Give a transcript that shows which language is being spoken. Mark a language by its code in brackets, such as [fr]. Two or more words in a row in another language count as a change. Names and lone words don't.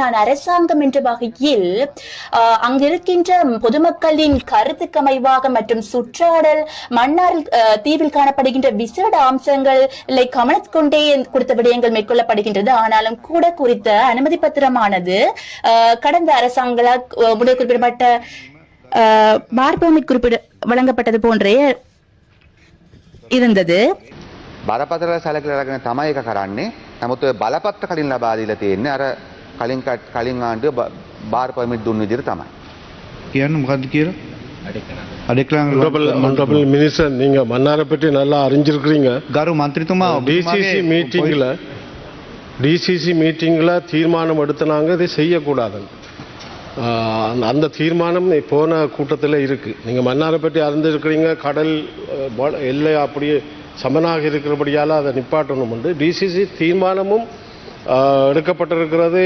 [ta] நான் அரசாங்கம் என்ற வகையில் அங்கிருக்கின்ற பொதுமக்களின் கருத்துக்கு அமைவாக மற்றும் சுற்றாடல் மன்னார் தீவில் காணப்படுகின்ற விசேட அம்சங்களை கவனித்துக் கொண்டே குறித்த விடயங்கள் மேற்கொள்ளப்படுகின்றது. ஆனாலும் கூட குறித்த அனுமதி பத்திரமானது கடந்த அரசாங்கங்களால் குறிப்பிடப்பட்ட பார்பமிட் வழங்கப்பட்டது போன்றே இருந்தது. [si] බරපතල සැලකලා අරගෙන තමයි ඒක කරන්නේ. නමුත් ඔය බලපත්‍ර කලින් ලබා දීලා තියෙන්නේ අර කලින් ආණ්ඩුව [en] bar permit [si] දුන්න විදිහට තමයි. කියන්නේ මොකද්ද කියලා? [en] Honorable Minister, [ta] நீங்க மன்னாரை பற்றி நல்லா அறிஞ்சிருக்கிறீங்க. [si] ගරු මන්ත්‍රීතුමා [ta] டிசிசி மீட்டிங்ல தீர்மானம் எடுத்தனாங்க இதை செய்யக்கூடாதுன்னு. அந்த தீர்மானம் போன கூட்டத்தில் இருக்கு. நீங்க மன்னாரை பற்றி அறிந்திருக்கிறீங்க. கடல் எல்லை அப்படியே சமனாக இருக்கிறபடியால் அதை நிப்பாட்டணும் என்று டிசிசி தீர்மானமும் எடுக்கப்பட்டிருக்கிறது.